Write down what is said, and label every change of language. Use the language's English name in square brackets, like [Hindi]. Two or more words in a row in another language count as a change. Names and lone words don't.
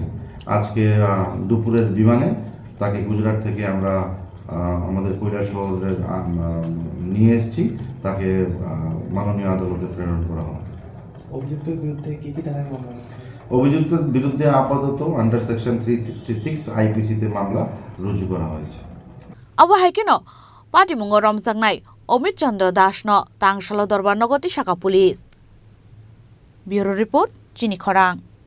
[Bangla] আজকে দুপুরের বিমানে তাকে গুজরাট থেকে আমরা আমাদের কৈলাসহরে নিয়ে এসেছি, তাকে মাননীয় আদালতে প্রেরণ করা হয়। অভিযুক্তের বিরুদ্ধে কি ধারায় মামলা? অভিযুক্তের বিরুদ্ধে আপাতত [English] under section [Bangla] 366 IPC তে মামলা রুজু করা হয়েছে। [Kok Borok] Awa haikino Patimungo Romjangnai Omit Chandra Dashno Tangshalo Dorbar Nogoti Shaka Police. [English] Bureau Report [Kok Borok] Chini Khorang.